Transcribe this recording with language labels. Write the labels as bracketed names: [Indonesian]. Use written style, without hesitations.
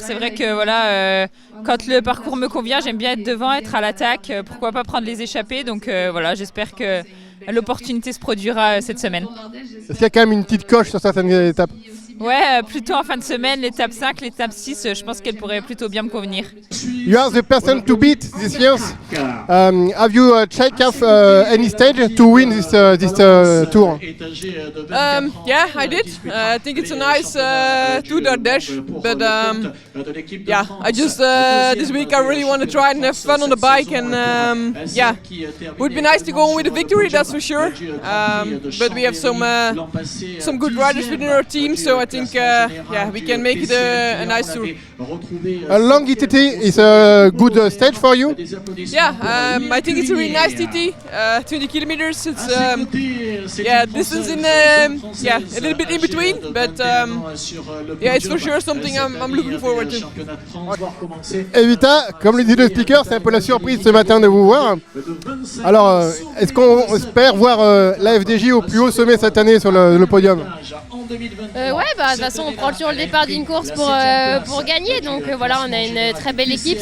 [French] C'est vrai que voilà, quand le parcours me convient, j'aime bien être devant, être à l'attaque. Pourquoi pas prendre les échappées? Donc voilà, j'espère que l'opportunité se produira cette semaine. Est-ce qu'il y a quand même une petite coche sur certaines étapes? Ouais, plutôt en fin de semaine, l'étape 5, l'étape 6, je pense qu'elle pourrait plutôt bien me convenir. [English] You are the person to beat this year. Have you checked off any stage to win this tour? Yeah, I did. I think it's a nice Tour d'Ardèche, but yeah, I just this week I really want to try and have fun on the bike, and yeah, it would be nice to go on with a victory, that's for sure. But we have some good riders within our team, so I think yeah, we can make it a nice tour. A long TT is a good stage for you? Yeah, I think it's a really nice TT. 20 kilometers. It's yeah, distance in yeah, a little bit in between, but yeah, it's for sure something I'm looking forward to. [French] Evita, comme le dit le speaker, c'est un peu la surprise ce matin de vous voir. Alors, est-ce qu'on espère voir la FDJ au plus haut sommet cette année sur le podium? Ouais, bah de toute façon on prend toujours le départ d'une course pour gagner, donc voilà, on a une très belle équipe.